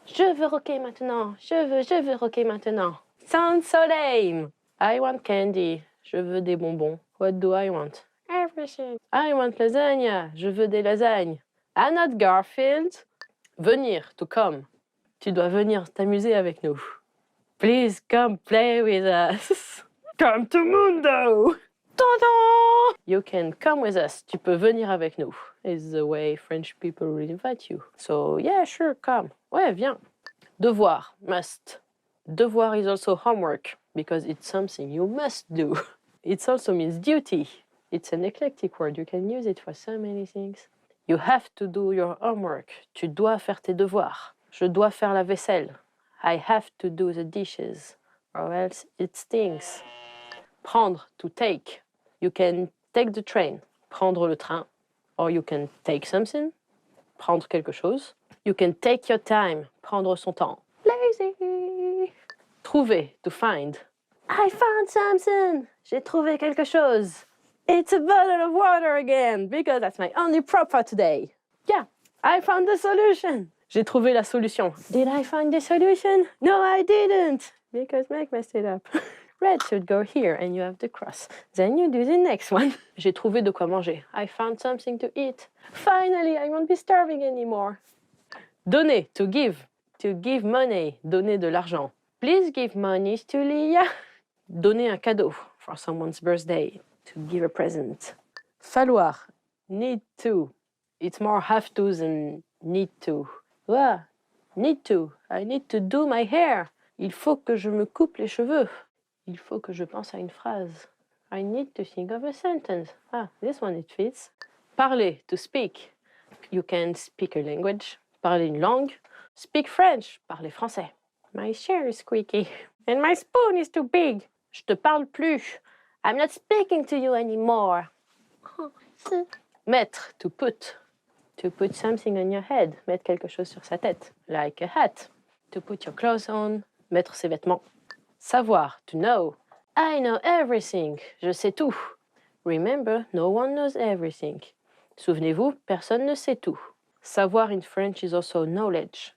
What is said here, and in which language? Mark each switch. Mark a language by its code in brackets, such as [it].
[fr] Je veux rocker maintenant. Je veux rocker maintenant. [en] Sounds so lame. I want candy. [fr] Je veux des bonbons. [en] What do I want? Everything. I want lasagna. [fr] Je veux des lasagnes. [en] I'm not Garfield. Venir, to come. [fr] Tu dois venir t'amuser avec nous. [en] Please come play with us. Come to Mundo. Ta-da! You can come with us. [fr] Tu peux venir avec nous. [en] Is the way French people will invite you. So yeah, sure, come. [fr] Ouais, viens. [en] Devoir, must. Devoir is also homework because it's something you must do. It also means duty. It's an eclectic word. You can use it for so many things. You have to do your homework. [fr] Tu dois faire tes devoirs. Je dois faire la vaisselle. [en] I have to do the dishes, or else it stinks. Prendre, to take. You can take the train, [fr] prendre le train. [en] Or you can take something, [fr] prendre quelque chose. [en] You can take your time, [fr] prendre son temps. [en] Lazy. Trouver, to find. I found something. [fr] J'ai trouvé quelque chose. [en] It's a bottle of water again, because that's my only prop for today. Yeah, I found the solution. [fr] J'ai trouvé la solution. [en] Did I find the solution? No, I didn't, because Meg messed it up. Red should go here and you have the cross. Then you do the next one. [fr] J'ai trouvé de quoi manger. [en] I found something to eat. Finally, I won't be starving anymore. Donner, to give. To give money, [fr] donner de l'argent. [en] Please give money to Leah. [fr] Donner un cadeau [en] for someone's birthday. To give a present. Falloir, need to. It's more have to than need to. Ah, need to. I need to do my hair. [fr] Il faut que je me coupe les cheveux. Il faut que je pense à une phrase. [en] I need to think of a sentence. Ah, this one it fits. Parler, to speak. You can speak a language. [fr] Parler une langue. [en] Speak French. [fr] Parler français. [en] My chair is squeaky. And my spoon is too big. [fr] Je te parle plus. [en] I'm not speaking to you anymore. Mettre, to put. To put something on your head. [fr] Mettre quelque chose sur sa tête. [en] Like a hat. To put your clothes on. [fr] Mettre ses vêtements. [en] Savoir, to know. I know everything. [fr] Je sais tout. [en] Remember, no one knows everything. [fr] Souvenez-vous, personne ne sait tout. [en] Savoir in French is also knowledge.